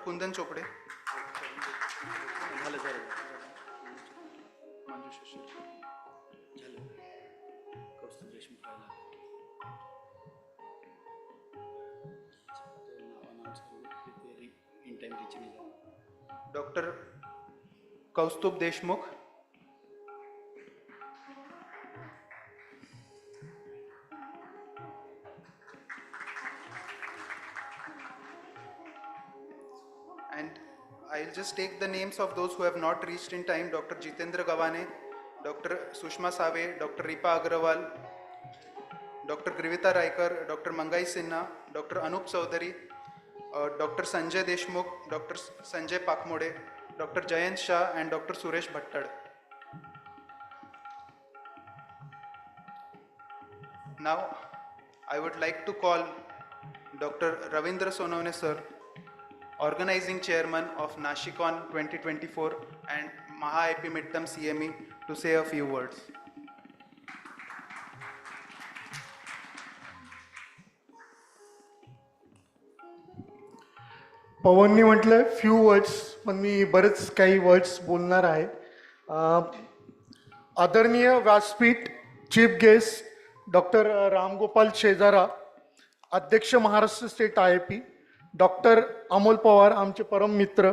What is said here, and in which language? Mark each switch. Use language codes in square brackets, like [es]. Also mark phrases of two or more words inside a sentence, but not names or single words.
[en] Kundan Chopde, Manjusha Sherkar. Dr. Kaustubh Deshmukh, and I'll just take the names of those who have not reached in time. Dr. Jitendra Gawane, Dr. Sushma Save, Dr. Ripa Agrawal, Dr. Grivita Raikar, Dr. Mangai Sinha, Dr. Anup Chaudhary, Dr. Sanjay Deshmukh, Dr. Sanjay Pakmode, Dr. Jayant Shah, and Dr. Suresh Bhattad. Now, I would like to call Dr. Ravindra Sonawne sir, organizing chairman of Nashicon 2024 and Maha IP Midterm CME, to say a few words. [mr] पवननी म्हटलं [en] few words, [mr] पण मी बरेच काही वर्ड्स बोलणार आहे. आदरणीय व्यासपीठ, [en] chief guest doctor [mr] रामगोपाल शेजारा, अध्यक्ष महाराष्ट्र स्टेट IIP, डॉक्टर अमोल पवार आमचे परम मित्र,